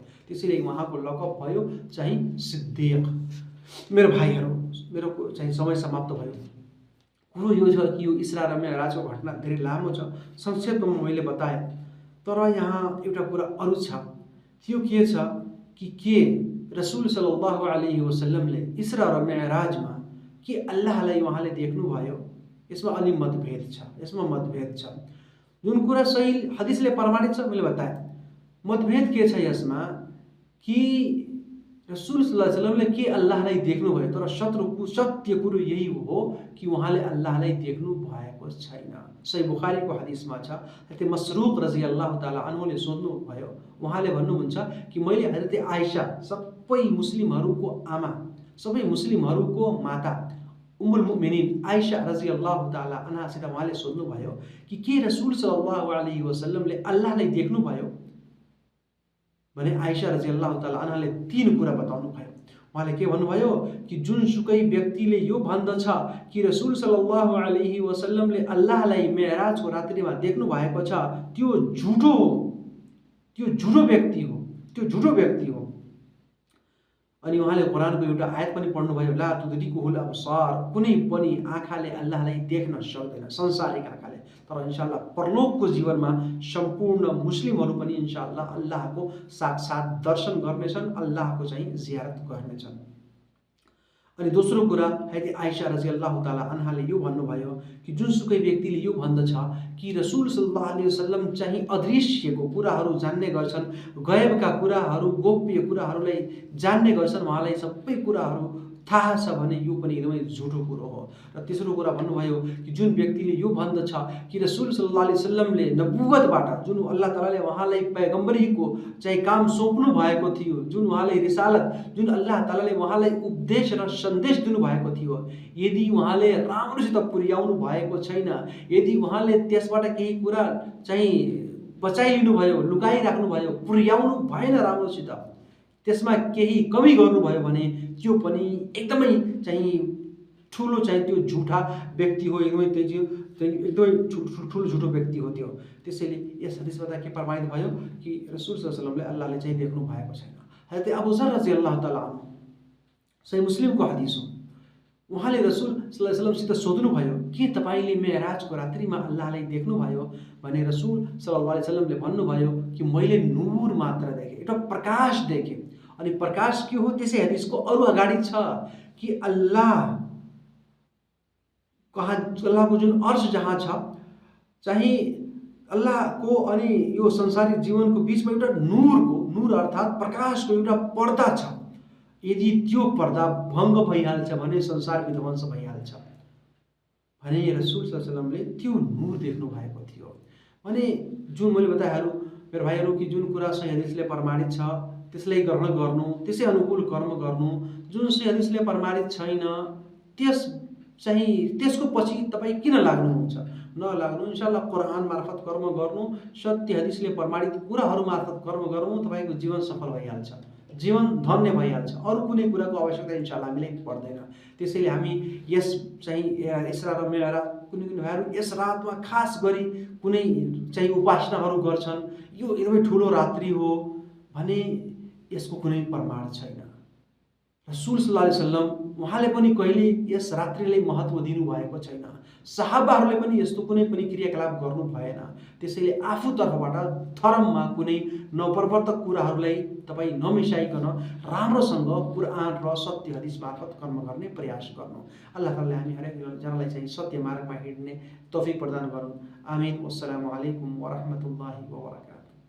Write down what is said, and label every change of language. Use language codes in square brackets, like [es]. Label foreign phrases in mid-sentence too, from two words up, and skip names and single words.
[ne] त्यसैले उहाँको लकब भयो चाहिँ सिद्दिक। मेरो भाइहरू, मेरो चाहिँ समय समाप्त भयो। कुरो यो छ कि यो इसरा र मेराजको घटना धेरै लामो छ, संक्षेपमा मैले बताएँ। तर यहाँ एउटा कुरा अरू छ। त्यो के छ कि रसुल [ar] صلى الله عليه وسلم [ne] इसरा र मेराजमा के अल्लाहलाई उहाँले देख्नुभयो? यसमा अलि मतभेद छ। जुन कुरा सही हदिसले प्रमाणित छ मैले बताएँ। मतभेद के छ यसमा कि रसुल [ar] صلى الله عليه وسلم [ne] के अल्लाहलाई देख्नुभयो, तर सत्य कुरो यही हो कि उहाँले अल्लाहलाई देख्नु भएको छैन। सही बुखारीको हदिसमा छ, हजरत मसरूक [ar] رضي الله تعالى عنه [ne] सोध्नु भयो। उहाँले भन्नुहुन्छ कि मैले हजरत आइशा, सबै मुस्लिमहरूको आमा, सबै मुस्लिमहरूको माता, [ar] أم المؤمنين [ne] आइशा [ar] رضي الله تعالى عنها [ne] उहाँले सोध्नु भयो कि के रसुल [ar] صلى الله عليه وسلم [ne] अल्लाहलाई देख्नुभयो? भने आइशा [ar] رضي الله تعالى عنها [ne] 3 कुरा बताउनु भयो। उहाँले के भन्नुभयो कि जुनसुकै व्यक्तिले यो भन्दछ कि रसुल [ar] صلى الله عليه وسلم [ne] अल्लाहलाई मेराजको रात्रिमा देख्नु भएको छ, त्यो झुटो हो, त्यो झुटो व्यक्ति हो। अनि उहाँले कुरानको एउटा आयत पनि पढ्नुभयो, [ar] لا تدركه الأبصار, [ne] कुनै पनि आँखाले अल्लाहलाई देख्न सक्दैन, संसारिक आँखाले। तर इन्शाअल्लाह परलोकको जीवनमा सम्पूर्ण मुस्लिमहरू पनि इन्शाअल्लाह अल्लाहको साक्षात दर्शन गर्नेछन्, अल्लाहको चाहिँ जियारत गर्नेछन्। अनि दोस्रो कुरा, हजरत आइशा [ar] رضي الله تعالى عنها [ne] यो भन्नुभयो कि जुनसुकै व्यक्तिले यो भन्दछ कि रसुल [ar] صلى الله عليه وسلم [ne] चाहिँ अदृश्यको कुराहरू जान्ने गर्छन्, गैबका कुराहरू, गोप्य कुराहरूलाई जान्ने गर्छन्, उहाँलाई सबै कुराहरू थाहा छ भने यो पनि एकदमै झुटो कुरो हो। र तेस्रो कुरा भन्नुभयो कि जुन व्यक्तिले यो भन्दछ कि रसुल [ar] صلى الله عليه وسلم [ne] नबुवतबाट जुन अल्लाह तालाले उहाँलाई पैगम्बरीको चाहिँ काम सोप्नु भएको थियो, जुन उहाँलाई रिसालत, जुन अल्लाह तालाले उहाँलाई उपदेश र सन्देश दिनुभएको थियो, यदि उहाँले राम्रोसित पुर्याउनु भएको छैन, यदि उहाँले त्यसबाट केही कुरा चाहिँ बचाइलिनु भयो, लुकाइराख्नु भयो, पुर्याउनु भएन राम्रोसित, त्यसमा केही कमी गर्नुभयो भने त्यो पनि एकदमै चाहिँ ठुलो चाहिँ त्यो झुठा व्यक्ति हो, एकदमै ठुलो झुठो व्यक्ति हो त्यो। त्यसैले यस हदिसबाट के प्रमाणित भयो कि रसुल [ar] صلى الله عليه وسلم [ne] अल्लाहले चाहिँ देख्नु भएको छैन। हजरत अबू जर [ar] رضي الله تعالى عنه, [ne] सही मुस्लिमको हदिस हो, उहाँले रसुल [ar] صلى الله عليه وسلم [ne] सोध्नुभयो के तपाईँले मेराजको रात्रिमा अल्लाहलाई देख्नुभयो भने रसुल [ar] صلى الله عليه وسلم [ne] भन्नुभयो कि मैले नूर मात्र देखेँ, एउटा प्रकाश देखेँ। अनि प्रकाश के हो त्यसै हदिसको अरु अगाडि छ कि अल्लाहको जुन अर्श जहाँ छ चाहिँ अल्लाहको अनि यो संसारिक जीवनको बिचमा एउटा नूर अर्थात् प्रकाशको एउटा पर्दा छ। यदि त्यो पर्दा भङ्ग भइहाल्छ भने संसार विध्वंस भइहाल्छ भने रसुल [ar] صلى الله عليه وسلم [ne] त्यो नूर देख्नु भएको थियो। भने जुन मैले बताएहरू मेरो भाइहरू कि जुन कुरा सही हदिसले प्रमाणित छ त्यसलाई ग्रहण गर्नु, त्यसै अनुकूल कर्म गर्नु, जुन सही हदिसले प्रमाणित छैन त्यसको पछि तपाईँ किन लाग्नुहुन्छ? नलाग्नु, इन्शाअल्लाह कुरान मार्फत कर्म गर्नु, सत्य हदिसले प्रमाणित कुराहरू मार्फत कर्म गर्नु, तपाईँको जीवन सफल भइहाल्छ, जीवन धन्य भइहाल्छ। अरू कुनै कुराको आवश्यकता इन्शाअल्लाह हामीलाई पर्दैन। त्यसैले हामी यस चाहिँ इसरा र मेरा कुनै भाइहरू यस रातमा खास गरी कुनै चाहिँ उपासनाहरू गर्छन्, यो एकदमै ठुलो रात्रि हो भने यसको कुनै प्रमाण छैन। रसुल [ar] صلى الله عليه وسلم [ne] उहाँले पनि कहिले यस रात्रिलाई महत्त्व दिनुभएको छैन, सहाबाहरूले पनि यस्तो कुनै पनि क्रियाकलाप गर्नु भएन। त्यसैले आफूतर्फबाट धर्ममा कुनै नप्रवर्तक कुराहरूलाई तपाईँ नमिसाइकन राम्रोसँग कुरान र सत्य हदिस मार्फत कर्म गर्ने प्रयास गर्नु। अल्लाह ताआलाले हामी हरेक जनालाई चाहिँ सत्य मार्गमा हिँड्ने तौफिक प्रदान गरून्। आमीन। [ar] والسلام عليكم ورحمة الله وبركاته.